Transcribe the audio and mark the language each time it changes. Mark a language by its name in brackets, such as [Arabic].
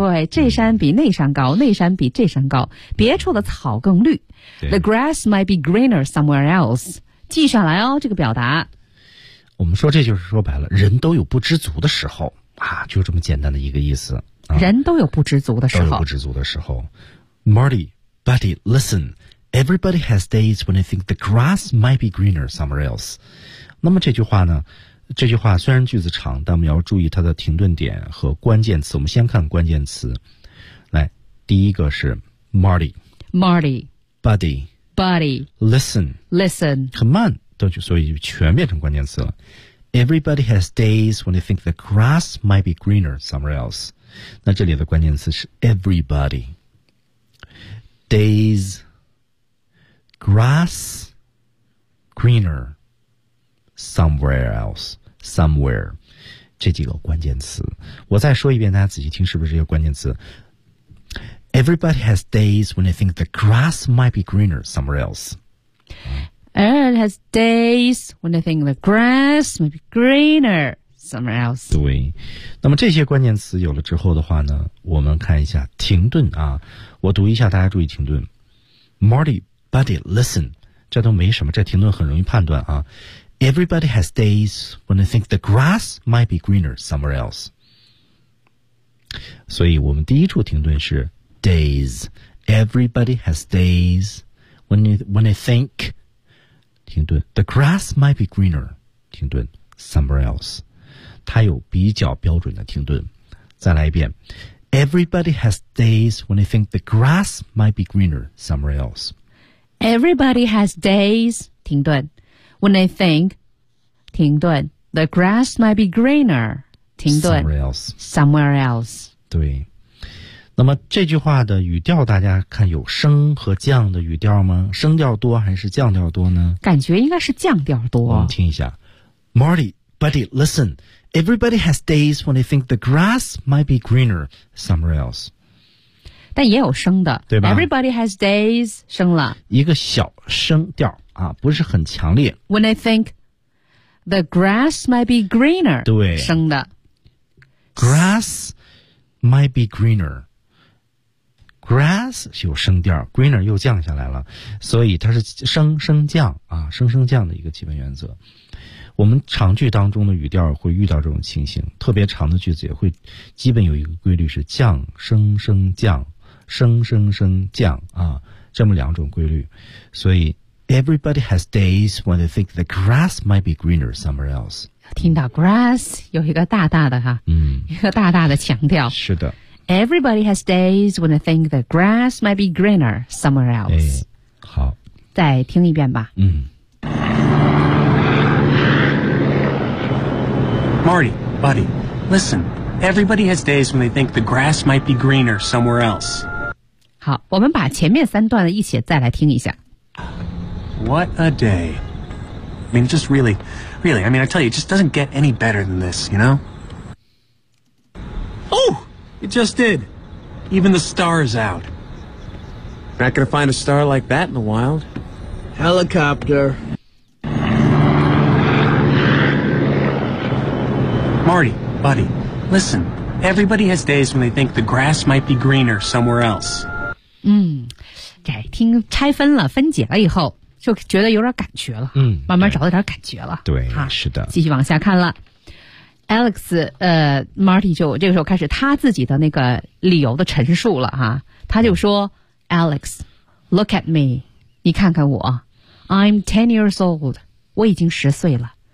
[Chinese] 对，这山比那山高，那山比这山高，别处的草更绿。 [English] The grass might be greener somewhere else， [Chinese] 记下来哦，这个表达。我们说这就是说白了，人都有不知足的时候啊，就这么简单的一个意思。啊、人都有不知足的时候，都有不知足的时候。 [English] Marty, buddy, listen. Everybody has days when they think the grass might be greener somewhere else。 [Chinese] 那么这句话呢？这句话虽然句子长，但我们要注意它的停顿点和关键词。我们先看关键词，来，第一个是 Marty，Buddy，Listen， 很慢，所以全变成关键词了。 [English] Everybody has days when they think the grass might be greener somewhere else。 [Chinese] 那这里的关键词是 Everybody，days，grass，greener，somewhere else。 [English] Somewhere， [Chinese] 这几个关键词，我再说一遍，大家仔细听，是不是这些关键词 [English] ？Everybody has days when they think the grass might be greener somewhere else. Everyone has days when they think the grass might be greener somewhere else. [Chinese] 对，那么这些关键词有了之后的话呢，我们看一下停顿啊，我读一下，大家注意停顿。 [English] Marty, buddy, listen， [Chinese] 这都没什么，这停顿很容易判断啊。 [English] Everybody has days when they think the grass might be greener somewhere else. [Chinese] 所以我们第一处停顿是 days. [English] Everybody has days when they think, 停顿, the grass might be greener, 停顿, somewhere else. [Chinese] 它有比较标准的停顿。再来一遍。 [English] Everybody has days when they think the grass might be greener somewhere else. Everybody has days, 停顿, when they think,停顿 The grass might be greener 停顿 [Chinese] Somewhere else 对，那么这句话的语调大家看有升和降的语调吗？升调多还是降调多呢？感觉应该是降调多。我们听一下 [English] Marty, buddy, listen. Everybody has days when they think the grass might be greener somewhere else. [Chinese] 但也有升的，对吧？ [English] Everybody has days 升了 [Chinese] 一个小升调啊，不是很强烈。 [English] When I thinkThe grass might be greener. [Chinese] 对，生的。 [English] Grass might be greener. [Chinese] Grass 有升调 ，greener 又降下来了，所以它是升降啊，升降的一个基本原则。我们长句当中的语调会遇到这种情形，特别长的句子也会基本有一个规律是降升升降，升升升降啊，这么两种规律。 [English] 所以 Everybody has days when they think the grass might be greener somewhere else。 [Chinese] 听到 grass 有一个大大的哈，一个大大的强调。是的， [English] Everybody has days when they think the grass might be greener somewhere else、哎、好， [Chinese] 再听一遍吧。 [English] Marty, buddy, listen. Everybody has days when they think the grass might be greener somewhere else. [Chinese] 好，我们把前面三段一起再来听一下。 [English] What a day. I mean, just really, really, I mean, I tell you, it just doesn't get any better than this, you know? Oh, it just did. Even the star is out. Not gonna find a star like that in the wild. Helicopter. Marty, buddy, listen. Everybody has days when they think the grass might be greener somewhere else. [Chinese] 嗯，这听拆分了，分解了以后，就觉得有点感觉了。嗯，慢慢找到点感觉了。对，啊，是的。继续往下看了。Alex, Marty 就这个时候开始他自己的那个理由的陈述了哈。他就说 ， [English] Alex, look at me. [Chinese] 你看看我 ， [English] I'm 10 years old. [Chinese] 我已经十岁了。